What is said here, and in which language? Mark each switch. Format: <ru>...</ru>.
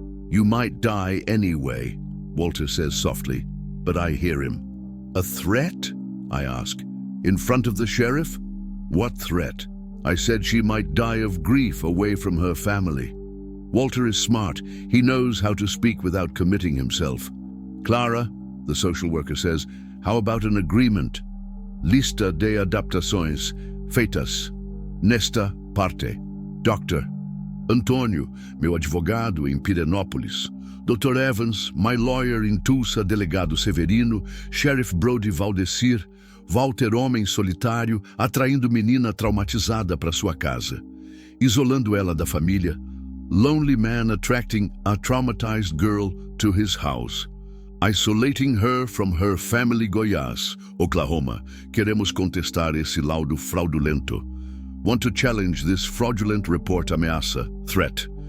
<en>"You might die anyway," Walter says softly, but I hear him. "A threat?" I ask. In front of the sheriff? What threat? I said she might die of grief away from her family. Walter is smart. He knows how to speak without committing himself. Clara, the social worker says, how about an agreement?</en> <pt>Lista de adaptações feitas nesta parte. Doctor. Antônio, meu advogado em Pirenópolis.</pt> <en>Dr. Evans, my lawyer in Tulsa,</en> <pt>delegado Severino, Sheriff Brody Valdecir, Walter homem solitário, atraindo menina traumatizada para sua casa. Isolando ela da família.</pt> <en>Lonely man attracting a traumatized girl to his house. Isolating her from her family.</en> <pt>Goiás, Oklahoma. Queremos contestar esse laudo fraudulento.</pt> <en>Want to challenge this fraudulent report.</en> <pt>Ameaça.</pt> <en>Threat.</en>